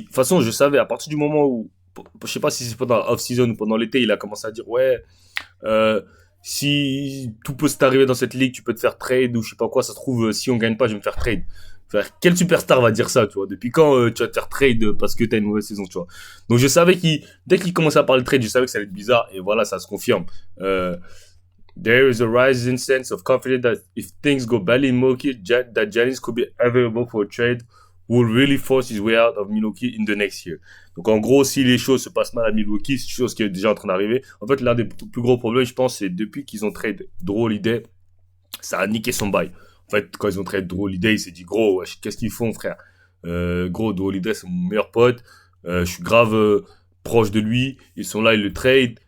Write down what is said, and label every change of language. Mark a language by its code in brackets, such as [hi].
[fr] De toute façon, je savais à partir du moment où, je sais pas si c'est pendant la off-season ou pendant l'été, il a commencé à dire ouais, euh, si tout peut t'arriver dans cette ligue, tu peux te faire trade ou je sais pas quoi. Ça se trouve, si on gagne pas, je vais me faire trade. Quel superstar va dire ça, tu vois? Depuis quand tu vas te faire trade parce que t'as une mauvaise saison, tu vois? Donc je savais dès qu'il commençait à parler de trade, je savais que ça allait être bizarre et voilà, ça se confirme. [en] Euh, There is a rising sense of confidence that if things go badly in Milwaukee, that Giannis could be available for a trade will really force his way out of Milwaukee in the next year. [fr] Donc en gros, si les choses se passent mal à Milwaukee, c'est une chose qui est déjà en train d'arriver. En fait, l'un des plus gros problèmes, je pense, c'est depuis qu'ils ont trade Drew Holiday, ça a niqué son bail. En fait, quand ils ont trade Drew Holiday, il s'est dit gros, wesh, qu'est-ce qu'ils font, frère? Gros, Drew Holiday, c'est mon meilleur pote. Je suis grave proche de lui. Ils sont là, ils le trade.